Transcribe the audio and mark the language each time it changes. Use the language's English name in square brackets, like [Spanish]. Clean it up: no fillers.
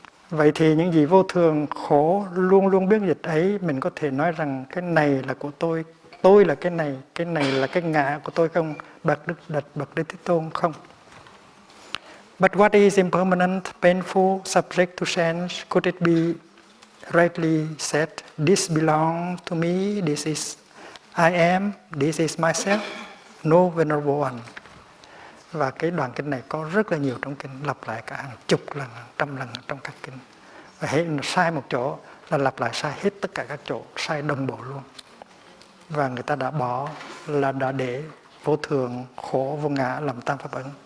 [Vietnamese] Vậy thì những gì vô thường, khổ, luôn luôn biết dịch ấy, mình có thể nói rằng cái này là của tôi là cái này là cái ngã của tôi không? Bạch Đức Thế Tôn không? [English] But what is impermanent, painful, subject to change? Could it be rightly said, this belongs to me, this is I am, this is myself? No, Venerable One. [Vietnamese] Và cái đoạn kinh này có rất là nhiều trong kinh, lặp lại cả hàng chục lần, hàng trăm lần trong các kinh. Và hệ sai một chỗ là lặp lại sai hết tất cả các chỗ, sai đồng bộ luôn. Và người ta đã bỏ, là đã để vô thường, khổ, vô ngã làm tam pháp ấn.